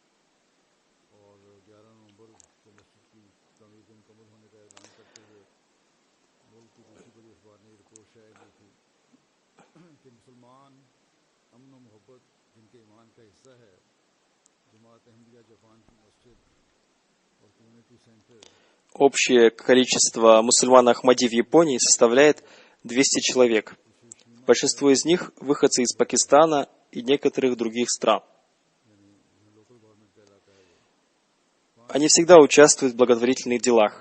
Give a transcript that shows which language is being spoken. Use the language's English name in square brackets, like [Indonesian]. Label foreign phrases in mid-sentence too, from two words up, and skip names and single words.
[Urdu] اور 11 نومبر کو مسجد کی تعمیر کے مکمل ہونے کا اعلان کرتے ہوئے ملک کی دوسری بڑی اخبار نے رپورٹ شاید کی تھی کہ مسلمان امن اور محبت جن کے ایمان کا حصہ ہے، جماعت احمدیہ جاپان کی مسجد اور [English] community center [Russian] Общее количество мусульман Ахмади в Японии составляет 200 человек. Большинство из них выходцы из Пакистана и некоторых других стран. Они всегда участвуют в благотворительных делах.